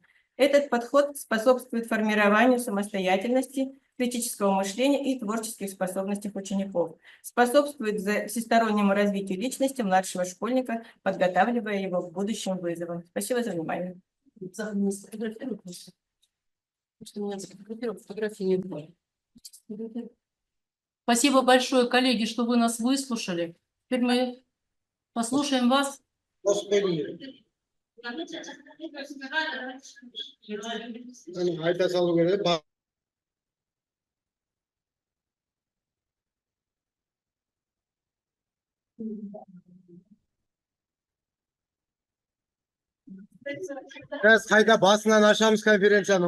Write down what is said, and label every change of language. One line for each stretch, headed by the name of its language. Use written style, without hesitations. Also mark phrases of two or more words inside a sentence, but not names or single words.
Russian: Этот подход способствует формированию самостоятельности, критического мышления и творческих способностей учеников, способствует всестороннему развитию личности младшего школьника, подготавливая его к будущим вызовам. Спасибо за внимание. Спасибо большое, коллеги, что вы нас выслушали. Теперь мы послушаем вас.
Kazakh: Айта салу керек. Қазір қайта басынан ашамыз конференцияны.